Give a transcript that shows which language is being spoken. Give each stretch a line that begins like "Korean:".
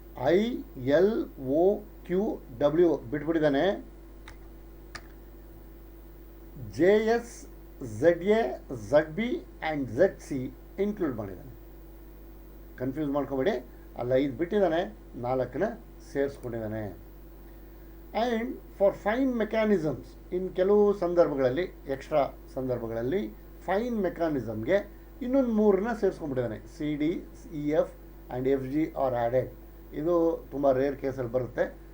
Kannada: ILOQW ಬಿಟ್ಬಿಟ್ಟಿದ್ದಾನೆ. JS ZA ZB and ZC include ಮಾಡಿದ್ದಾನೆ. Confuse ಮಾಡ್ಕೊಬೇಡಿ, ಅಲ್ಲ 5 ಬಿಟ್ಟಿದ್ದಾನೆ, 4ನ ಸೇರಿಸ್ಕೊಂಡಿದ್ದಾನೆ. ಆ್ಯಂಡ್ ಫಾರ್ ಫೈನ್ ಮೆಕ್ಯಾನಿಸಮ್ಸ್, ಇನ್ನು ಕೆಲವು ಸಂದರ್ಭಗಳಲ್ಲಿ, ಎಕ್ಸ್ಟ್ರಾ ಸಂದರ್ಭಗಳಲ್ಲಿ ಫೈನ್ ಮೆಕ್ಯಾನಿಸಮ್ಗೆ ಇನ್ನೊಂದು 3ನ ಸೇರಿಸ್ಕೊಂಡ್ಬಿಟ್ಟಿದ್ದಾನೆ.
English: CD, EF and FG are added.
Kannada: ಇದು ತುಂಬ ರೇರ್ ಕೇಸಲ್ಲಿ ಬರುತ್ತೆ.